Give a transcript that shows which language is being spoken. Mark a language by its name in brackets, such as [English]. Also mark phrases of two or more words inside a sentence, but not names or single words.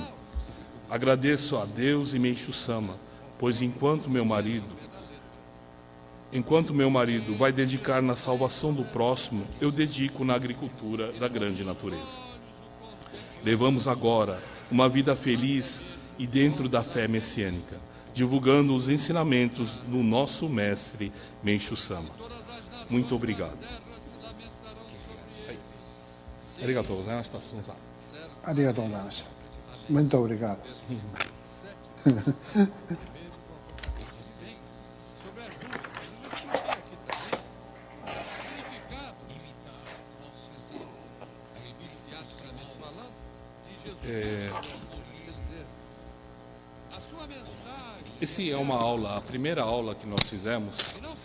[Portuguese] Agradeço a Deus e Meishu-sama, pois enquanto meu marido vai dedicar na salvação do próximo, eu dedico na agricultura da grande natureza. Levamos agora uma vida feliz e dentro da fé messiânica, divulgando os ensinamentos do nosso mestre Meishu-sama. Muito obrigado. [Japanese] ありがとうございました, Sun-san. ありがとうございました。 [Portuguese] Muito obrigado. Esse é uma aula, a primeira aula que nós fizemos,